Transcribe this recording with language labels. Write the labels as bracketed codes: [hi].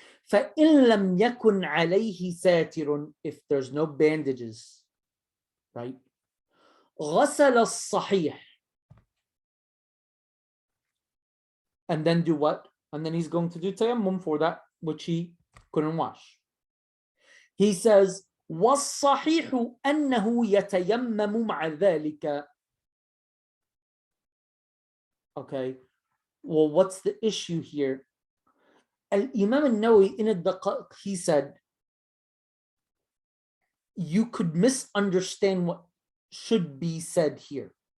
[ar] فَإِنْ لَمْ يَكُنْ عَلَيْهِ سَاتِرٌ, [en] if there's no bandages, right, [ar] غَسَلَ الصَّحِيحِ, [en] and then do what? And then he's going to do tayammum for that which he couldn't wash. He says, [ar] وَالصَّحِيحُ أَنَّهُ يَتَيَمَّمُ مَعَ ذَلِكَ. [en] Okay, well, what's the issue here? Al-Imam al-Nawawi in al-Daqa'iq, he said, you could misunderstand what should be said here.